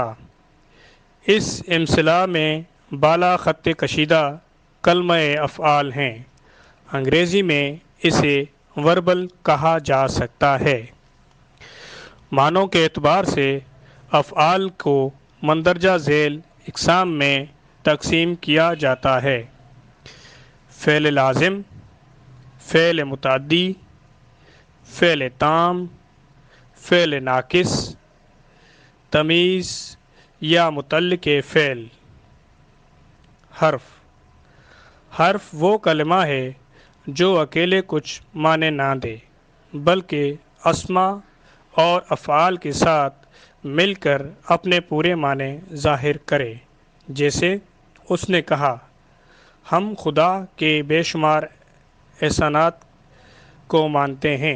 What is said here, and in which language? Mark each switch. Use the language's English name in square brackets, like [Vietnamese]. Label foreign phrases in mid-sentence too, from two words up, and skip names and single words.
[Urdu] اس امثلہ میں بالا خط کشیدہ کلمہ افعال ہیں۔ انگریزی میں اسے وربل کہا جا سکتا ہے۔ معنوں کے اعتبار سے افعال کو مندرجہ ذیل اقسام میں تقسیم کیا جاتا ہے: فعل لازم، فعل متعدی، فعل تام، فعل ناقص، تمییز یا متعلق فعل۔ حرف، حرف وہ کلمہ ہے جو اکیلے کچھ معنی نہ دے بلکہ اسماء اور افعال کے ساتھ مل کر اپنے پورے معنی ظاہر کرے، جیسے اس نے کہا، ہم خدا کے بے شمار احسانات کو مانتے ہیں۔